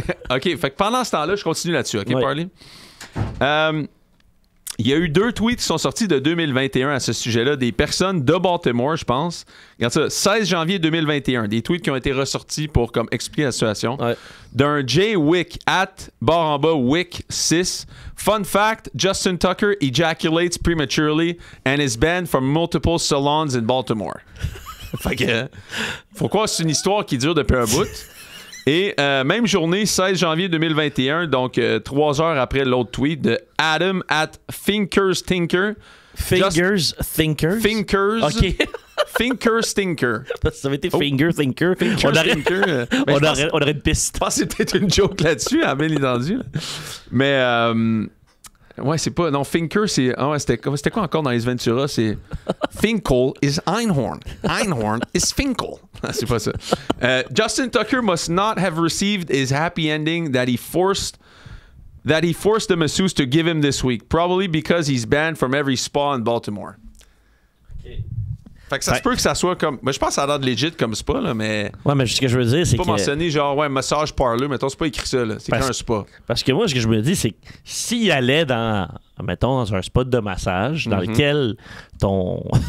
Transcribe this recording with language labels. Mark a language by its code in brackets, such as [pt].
[fr] OK, fait que pendant ce temps-là, je continue là-dessus, OK, Ouais. Parley? Il y a eu 2 tweets qui sont sortis de 2021 à ce sujet-là, des personnes de Baltimore, je pense. Regarde ça, 16 janvier 2021, des tweets qui ont été ressortis pour comme expliquer la situation. Ouais. D'un Jay Wick, @Wick 6. [en] Fun fact, Justin Tucker ejaculates prematurely and is banned from multiple salons in Baltimore. [fr] Fait que, faut croire que c'est une histoire qui dure depuis un bout. Et même journée, 16 janvier 2021, donc 3 heures après l'autre tweet de Adam @FinkersTinker. Thinkers? OK. Finkerstinker. Ça avait été Finger Thinker. On aurait une piste. Je pense que c'est peut-être une joke là-dessus, à bien entendu. Mais, ouais, c'est pas. Non, Finker, c'est. Ah ouais, c'était quoi encore dans les Ventura? C'est. [en] Finkel is Einhorn. Einhorn is Finkel. [fr] C'est pas ça. [en] Justin Tucker must not have received his happy ending that he forced the masseuse to give him this week, probably because he's banned from every spa in Baltimore. [fr] Okay. Fait que ça se peut que ça soit comme. Mais je pense que ça a l'air de legit comme spa, là, mais. Ouais, mais ce que je veux dire, c'est pas que. mentionné genre, ouais, massage parlor, mettons, c'est pas écrit ça, là. C'est qu'un spa. Parce que moi, ce que je me dis, c'est que s'il allait dans un spot de massage, dans lequel ton